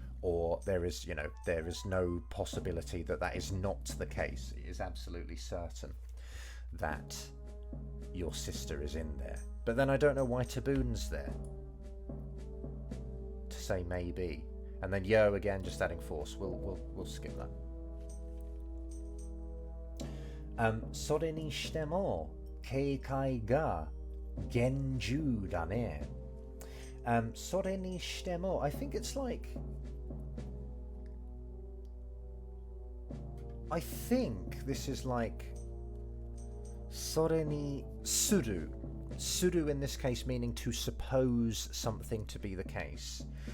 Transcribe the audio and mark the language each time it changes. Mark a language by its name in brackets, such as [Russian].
[English] or there is, you know, there is no possibility that that is not the case. It is absolutely certain that your sister is in there. But then I don't know why Taboon's there to say maybe. And then yo again, just adding force. We'll skip that. [Japanese] それにしても警戒が厳重だね。それにしても [English] I think it's like, I think this is like [Japanese] それにする. [English] Suru in this case meaning to suppose something to be the case.